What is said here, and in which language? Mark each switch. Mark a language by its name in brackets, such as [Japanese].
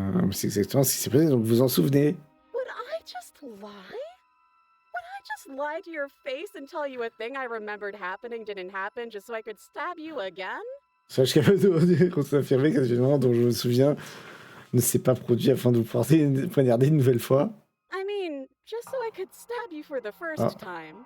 [French] C'est exactement ce qui s'est passé, donc vous en souvenez? [English] Would I just lie? Would I just lie to your face and tell you a thing I remembered happening didn't happen just so I could stab you again? [French] Sache capable de confirmer qu'un événement dont je me souviens ne s'est pas produit afin de vous poignarder une nouvelle fois. [English] I mean, just so I could stab you for the first time.